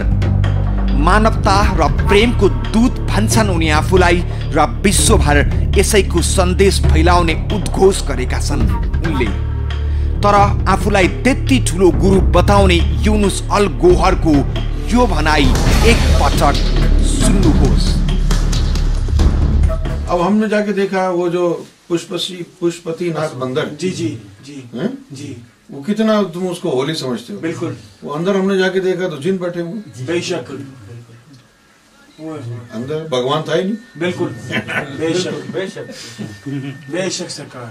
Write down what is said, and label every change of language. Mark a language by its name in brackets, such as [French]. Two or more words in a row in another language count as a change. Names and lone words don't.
[Nepali] मानवता र प्रेमको दूत भन्छन् उनी आफूलाई र विश्वभर यसैको सन्देश फैलाउने उद्घोष गरेका छन् उनले। तर आफूलाई त्यति ठुलो गुरु बताउने यूनुस अल गोहरको यो भनाई एक पटक सुन्नुहोस्। [Hindi] अब हमने जाके देखा वो जो पुष्पतिनाथ मंदिर जी जी जी हैं? जी वो कितना तुम उसको होली समझते हो। बिल्कुल। वो अंदर हमने जाके देखा तो जिन बैठे हुए, बेशक अंदर भगवान था ही नहीं। बिल्कुल बेशक बेशक बेशक सरकार